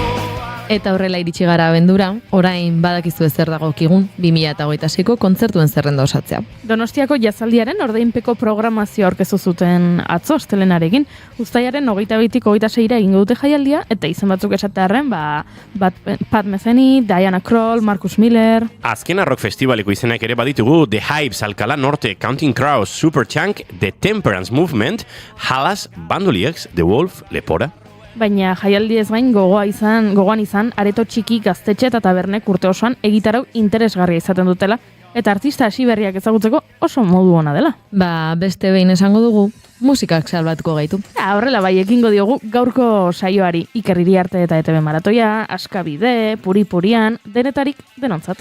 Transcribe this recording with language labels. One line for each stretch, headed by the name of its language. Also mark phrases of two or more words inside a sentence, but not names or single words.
Basque: Eta horrela iritsi gara abendura, orain badakizu ezer dagokigun 2026ko kontzertuen zerrenda osatzea. Donostiako jazaldiaren ordeinpeko programazio aurkeztu zuten atzo astelenarekin, uztailaren 22tik 26ra egingo dute jaialdia, eta izen batzuk esatearren, Pat Metheny, Diana Krall, Marcus Miller. Azkena rock festivaleko izenak ere baditugu The Hypes, Alcalá Norte, Counting Crows, Superchunk, The Temperance Movement, Halas, Bandoliers, The Wolf, Lepora. baina jaialdi ez gain gogoan izan areto txiki gaztetxe eta tabernek urte osoan egitarau interesgarria izaten dutela, eta artista hasi berriak ezagutzeko oso modu ona dela. Ba, beste behin esango dugu, musikak salbatuko gaitu. Horrela bai, ekingo diogu gaurko saioari Iker Iriarte eta ETB Maratoia, Askabide, Puri-Purian, denetarik denontzat.